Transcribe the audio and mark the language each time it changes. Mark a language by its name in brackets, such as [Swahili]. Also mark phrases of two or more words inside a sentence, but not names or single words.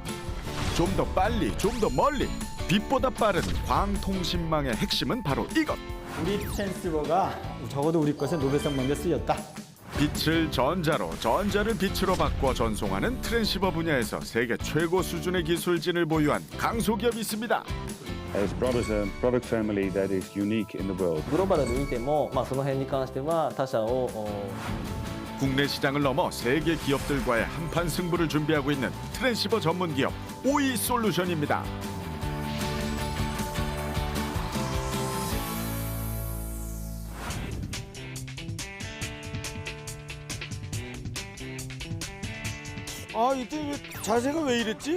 [Korean] 좀 더 빨리, 좀 더 멀리, 빛보다 빠른 광통신망의 핵심은 바로 이것. 우리 트랜스버가 적어도 우리 것에 노벨상 먼저 쓰였다. 빛을 전자로, 전자를 빛으로 바꿔 전송하는 트랜시버 분야에서 세계 최고 수준의 기술진을 보유한 강소기업이 있습니다. [English] Has brought us a product family that is unique in the world. [Japanese] グローバルで見ても、その辺に関しては他社を [Korean] 국내 시장을 넘어 세계 기업들과의 한판 승부를 준비하고 있는 트랜시버 전문 기업 오이솔루션입니다. 아, 이때 왜 자세가 왜 이랬지?